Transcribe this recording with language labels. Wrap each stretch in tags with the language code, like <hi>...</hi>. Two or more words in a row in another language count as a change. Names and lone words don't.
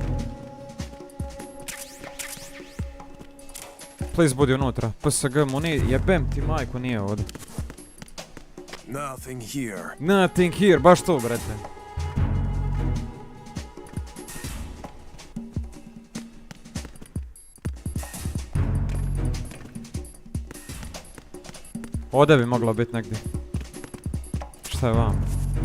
<bs>Please budi unutra. PSG mu nije, jebem ti majku, nije ovdje.</bs> <en>Nothing here. Nothing here,</en> <bs>baš to, brete. Ovdje bi moglo biti negdje. Šta je vam?</bs>